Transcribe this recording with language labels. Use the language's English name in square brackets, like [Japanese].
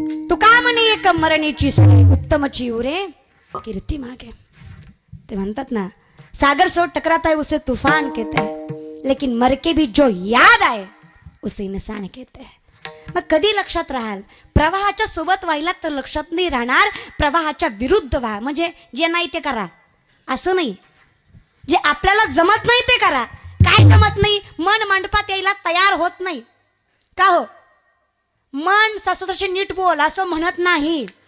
[Marathi] तुका म्हणे एक मरणीची सरे, उत्तमची उरे कीर्ती मागे. ते म्हणतात ना, [Hindi] सागर सो टकराता है उसे तूफान कहते हैं, लेकिन मर के भी जो याद आए उसे इंसान कहते हैं. [Marathi] मग कधी लक्षात राहाल? प्रवाहाच्या सोबत व्हायला तर लक्षात नाही राहणार, प्रवाहाच्या विरुद्ध व्हा. म्हणजे जे नाही ते करा असं नाही, जे आपल्याला जमत नाही ते करा. काय जमत नाही? मन मंडपात यायला तयार होत नाही का हो? मन सासूची नीट बोल असं म्हणत नाही.